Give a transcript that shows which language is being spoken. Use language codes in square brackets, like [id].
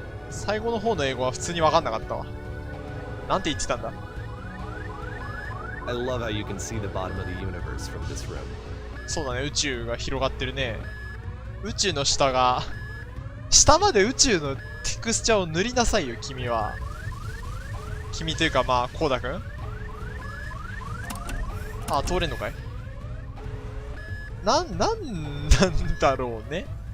[ja] 最後の方の英語は普通に分かんなかったわ。なんて言ってたんだ？ [en] I love how you can see the bottom of the universe from this room. [ja] そうだね、宇宙が広がってるね。宇宙の下が、下まで宇宙のテクスチャーを塗りなさいよ、君は。君というか、まあ、コーダくん？あ、通れんのかい？なんだろうね。